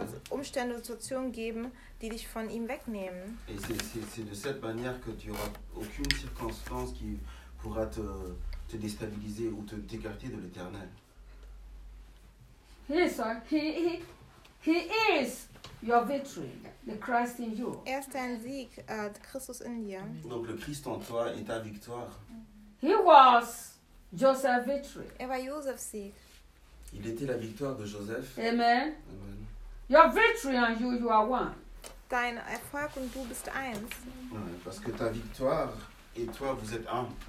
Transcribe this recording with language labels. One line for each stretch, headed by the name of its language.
German: Umstände geben, die dich von ihm wegnehmen.
French: Et c'est de cette manière que tu auras aucune circonstance qui pourra te déstabiliser ou te t'écarter de l'Éternel.
English: He is your victory, the Christ in you.
German: Er ist dein Sieg, Christus in dir.
French: Donc le Christ en toi est ta victoire.
English: He was Joseph's victory.
German: Er war Josephs Sieg.
French: Il était la victoire de Joseph. Amen. Amen.
English: Your victory and you are one.
German: Dein Erfolg und du bist eins.
French: Ouais, parce que ta victoire et toi vous êtes un.